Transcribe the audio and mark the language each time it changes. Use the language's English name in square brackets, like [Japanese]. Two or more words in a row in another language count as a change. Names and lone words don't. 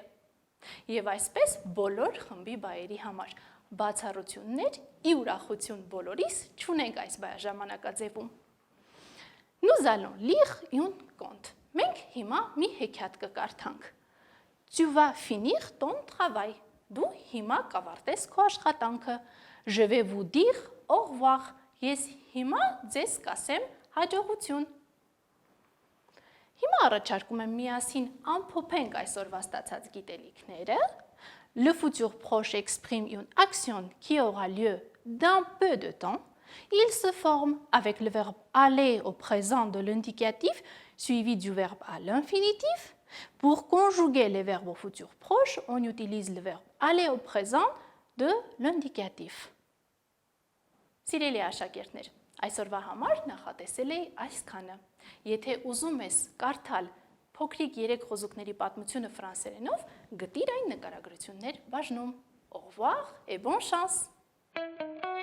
[Armenian] Եվ այսպես բոլոր խմբի բայերի համար բացառություններ ի ուրախություն բոլորիս չունենք այս ժամանակաձևում։ [French] Nous allons lire un conte. [Armenian] Մենք հիմա մի հեքիաթ կկարդանք։ [French] Tu vas finir ton travail. [Armenian] Դու հիմա կավարտես քո աշխատանքը։ [French] Je vais vous dire au revoir. [Armenian] Ես հիմա ձեզ կասեմ հաջողություն։ Հիմա առաջարկում եմ միասին ամփոփենք այսօրվա ստացած գիտելիքները։ [French] Le futur proche exprime une action qui aura lieu dans peu de temps. Il se forme avec le verbe aller au présent de l'indicatif suivi du verbe à l'infinitif. Pour conjuguer les verbes au futur proche, on utilise le verbe aller au présent de l'indicatif. [Armenian] Սիրելի աշակերտներ, այսօրվա համար նախատեսել էի այսքանը։ Եթե ուզում ես կարդալ փոքրիկ 3 խոզուկների պատմությունը ֆրանսերենով, գտիր այն նկարագրություններ բաժնում։ [French] Au revoir et bonne chance!